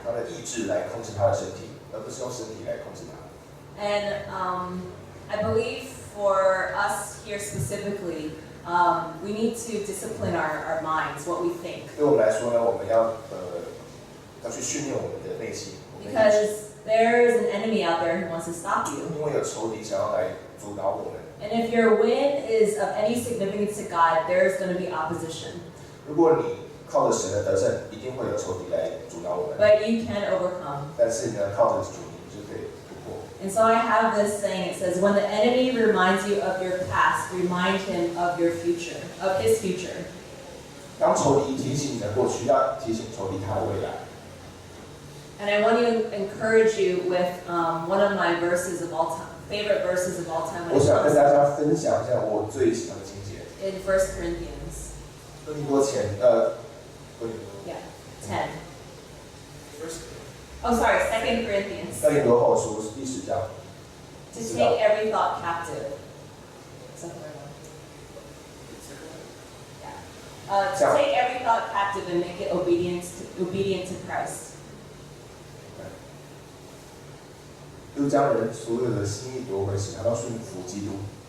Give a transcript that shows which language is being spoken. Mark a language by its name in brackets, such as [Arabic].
[Chinese] 他的意志来控制他的身体，而不是用身体来控制他。 [English] And I believe for us here specifically, we need to discipline our minds, what we think. [Chinese] 对我们来说呢，我们要去训练我们的内心。 [English] Because there is an enemy out there who wants to stop you. [Chinese] 因为有仇敌想要来阻挠我们。 [English] And if your win is of any significance to God, there is going to be opposition. [Chinese] 如果你靠着神的得胜，一定会有仇敌来阻挠我们。 [English] But you can overcome. [Chinese] 但是呢，靠着主，你就可以突破。 [English] And so I have this saying. It says, "When the enemy reminds you of your past, remind him of your future, of his future." [Chinese] 当仇敌提醒你的过去，要提醒仇敌他的未来。 [English] And I want to encourage you with one of my verses of all time, favorite verses of all time. [Chinese] 我想跟大家分享一下我最喜欢的经节。 [English] In 1 Corinthians. [Chinese] 哥林多前 [English] Yeah, 10. Oh, sorry, 2 Corinthians. [Chinese] 哥林多后书第10章。 [English] To take every thought captive. Yeah. To take every thought captive and make it obedient to Christ. [Chinese] 就将人所有的心意夺回，使他到顺服基督。